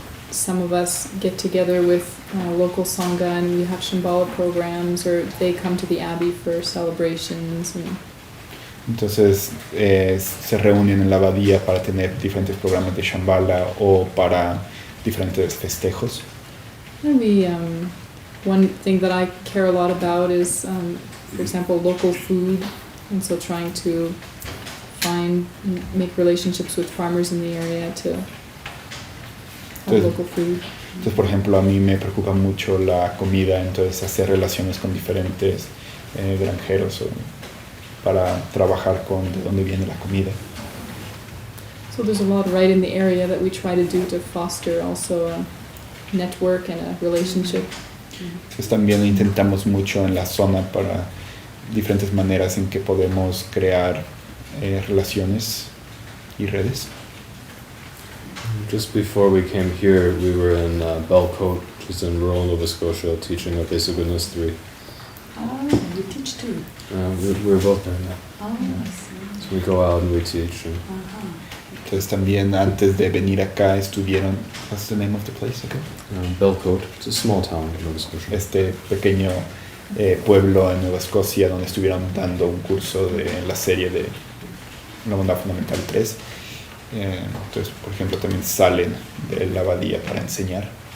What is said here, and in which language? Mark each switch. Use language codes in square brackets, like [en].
[en] some of us get together with local Sangha and we have Shambhala programs, or they come to the Abbey for celebrations. [es] entonces se reúnen en la abadía para tener diferentes programas de Shambhala o para diferentes festejos. [en] Maybe one thing that I care a lot about is, for example, local food, and so trying to make relationships with farmers in the area to have local food. [es] Entonces, por ejemplo, a mí me preocupa mucho la comida, entonces hacer relaciones con diferentes granjeros para trabajar con de dónde viene la comida. [en] So there's a lot right in the area that we try to do to foster also a network and a relationship. [es] Entonces también intentamos mucho en la zona para diferentes maneras en que podemos crear relaciones y redes. [en] Just before we came here, we were in Belcote, which is in rural Nova Scotia, teaching a Basic Goodness 3. Oh, you teach too? We were both there, yeah. Oh, I see. So we go out and we teach. And [es] Entonces también antes de venir acá estuvieron, [en] what's the name of the place again? Belcote, it's a small town in Nova Scotia. [es] Este pequeño pueblo en Nueva Escocia donde estuvieron dando un curso de la serie de la bondad fundamental 3. Entonces, por ejemplo, también salen de la abadía para enseñar.